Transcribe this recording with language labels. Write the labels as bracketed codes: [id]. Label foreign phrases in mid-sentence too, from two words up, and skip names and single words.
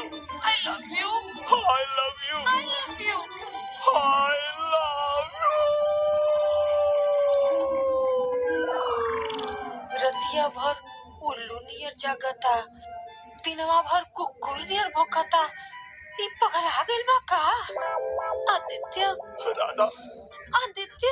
[en] I love you. I love you. I love you. I love you. [bho] रतिया भर उल्लू नियर जागता, दिनवा भर कुकुर नियर भौंकता। ई पगला गइल बा का? आदित्य, राधा, आदित्य,